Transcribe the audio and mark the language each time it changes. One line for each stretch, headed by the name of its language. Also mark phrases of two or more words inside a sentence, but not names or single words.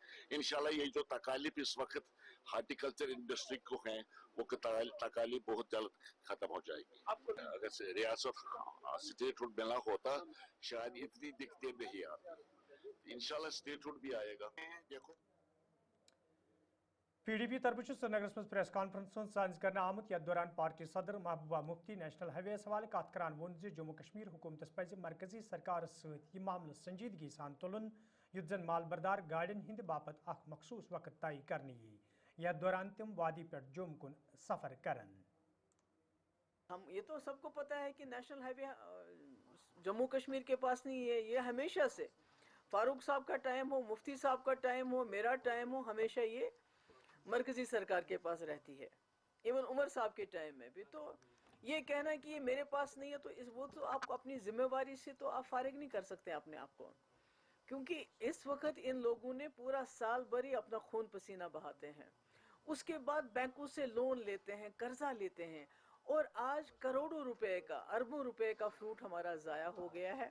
Hindi: इंशाल्लाह ये जो तकालीफ इस वक्त
English: horticulture industry
Hindi: को है वो तकालीफ बहुत जल्द खत्म हो जाएगी। अगर रियासत स्टेटहुड मिला होता शायद इतनी दिक्कतें नहीं आती। इंशाल्लाह स्टेटहुड भी आएगा। देखो
Kashmiri: PDP तरफ श्रीनगर मज
English: press conference
Kashmiri: सांस करना आमुत यथ दौरान पार्टी सदर महबूबा मुफ्ती
English: national highways
Kashmiri: हवाले कत करान वोन जम्मू कश्मीर हुकूमत पज मरकजी सरकार सह मामल संजीदगी सान तुलन युत जन मालबरदार गाड़ियन हिंद बापत अख मखसूस वक्त तय करने यथ दौरान तिम वादी पे जोम कुन सफर करन।
Hindi: हम ये तो सबको पता है कि
English: national highway
Hindi: जम्मू कश्मीर के पास नहीं है, ये हमेशा से फारूक साहब का टाइम हो, मुफ्ती साहब का टाइम हो, मेरा टाइम हो, हमेशा ये मरकजी सरकार के पास रहती है। इवन उमर साहब के टाइम में भी। तो ये कहना कि ये मेरे पास नहीं है, तो वो तो आप अपनी जिम्मेवारी से तो आप फारिग नहीं कर सकते अपने आप को, क्योंकि इस वक्त इन लोगों ने पूरा साल भर ही अपना खून पसीना बहाते हैं, उसके बाद बैंकों से लोन लेते हैं, कर्जा लेते हैं, और आज करोड़ों रुपए का, अरबों रुपए का फ्रूट हमारा जाया हो गया है।